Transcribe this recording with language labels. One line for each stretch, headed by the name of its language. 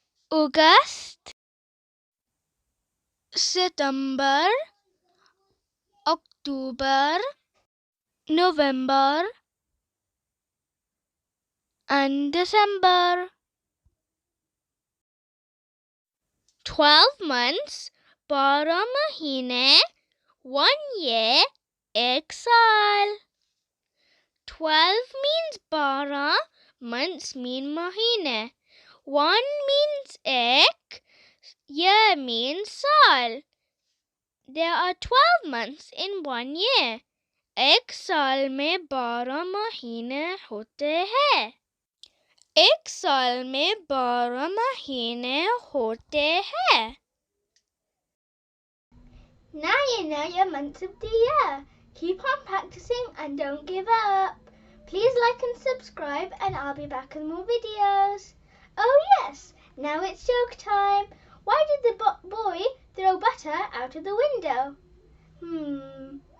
English: August, September, October, November, and December. 12 months, 12
Hindi: महीने,
English: 1 year,
Hindi: एक साल.
English: 12 means 12, months mean
Hindi: महीने.
English: 1 means
Hindi: एक,
English: year means
Hindi: साल.
English: There are 12 months in 1 year.
Hindi: एक साल में 12 महीने होते हैं. एक साल में 12 महीने होते हैं.
English: Now you know your months of the year. Keep on practicing and don't give up. Please like and subscribe, and I'll be back with more videos. Oh yes, now it's joke time. Why did the boy throw butter out of the window?